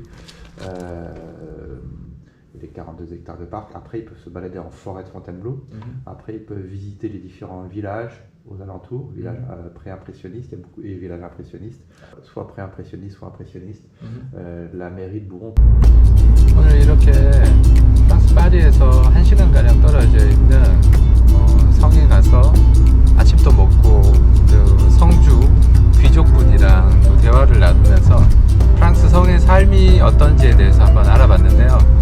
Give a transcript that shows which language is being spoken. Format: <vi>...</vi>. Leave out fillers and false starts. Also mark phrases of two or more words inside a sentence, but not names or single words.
<fr>Il y a les 42 hectares de parc. Après, ils peuvent se balader en forêt de Fontainebleau. Après, ils peuvent visiter les différents villages aux alentours, villages pré-impressionnistes. Il y a beaucoup de villages impressionnistes, soit pré-impressionnistes, soit impressionnistes. La mairie de Bouron.</fr> <ko>오늘 이렇게 프랑스 파리에서 1시간가량 떨어져 있는 성에 가서 아침도 먹고 그 성주 귀족분이랑 또 대화를 나누면서 프랑스 성의 삶이 어떤지에 대해서 한번 알아봤는데요.</ko>